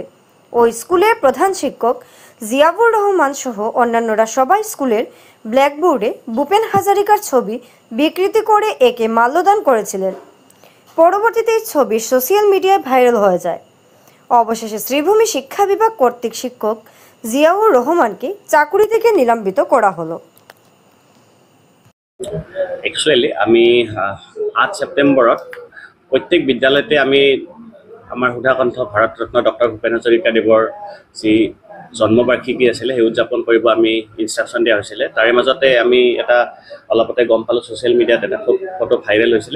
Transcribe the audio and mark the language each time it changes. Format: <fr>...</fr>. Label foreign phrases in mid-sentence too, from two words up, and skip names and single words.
<bn>ওই স্কুলের প্রধান শিক্ষক জিয়াবুর রহমান সহ অন্যান্যরা সবাই স্কুলের ব্ল্যাকবোর্ডে ভূপেন হাজারিকার ছবি বিকৃতি করে একে মাল্যদান করেছিলেন। পরবর্তীতে এই ছবি</bn> <en>social media</en> <bn>ভাইরাল হয়ে যায়। অবশেষে শ্রীভূমি শিক্ষা বিভাগ কর্তৃক শিক্ষক জিয়াউর রহমানকে চাকরি থেকে নিলম্বিত করা হলো।</bn> <as>একচুৱেলি আমি 8 ছেপ্টেম্বৰত প্ৰত্যেক বিদ্যালয়তে আমি আমাৰ সুধাকণ্ঠ ভাৰতৰত্ন ডক্টৰ ভূপেন হাজৰিকাদেৱৰ যি জন্মবাৰ্ষিকী আছিলে সেই উদযাপন কৰিব আমি ইনষ্ট্ৰাকশ্যন দিয়া হৈছিলে। তাৰে মাজতে আমি এটা অলপতে গম পালোঁ</as> <en>social media</en> <as>এটা খুব ফটো ভাইৰেল হৈছিলে।</as>